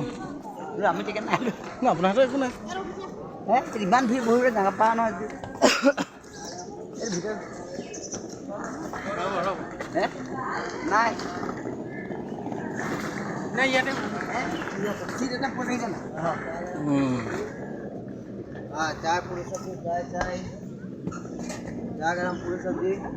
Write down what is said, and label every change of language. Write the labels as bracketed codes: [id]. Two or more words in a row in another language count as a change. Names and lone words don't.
[as] আমি টিকেট নাই লৈ। আপোনাৰ হাতত একো নাই। ইমান ভিৰ বহিবলৈ ডাঙৰ পাৰা নহয়। এই ভিতৰত নাই নাই ইয়াতে চিট এটা পঠাইছে না। [hi] हाँ चाय पूरी सब्जी, चाय चाय चाय गरम पूरी सब्जी।